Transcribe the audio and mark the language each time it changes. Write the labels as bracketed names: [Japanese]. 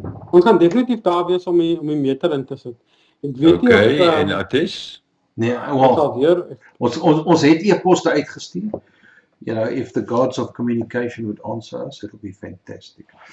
[Afrikaans] Ons gaan definitief daar wees om die meter in te sit. Ek weet nie Okay, of en ATESS? Nee, ons sal weer ons het e-poste uitgestuur. [English] You know, if the gods of communication would answer us, it'll be fantastic.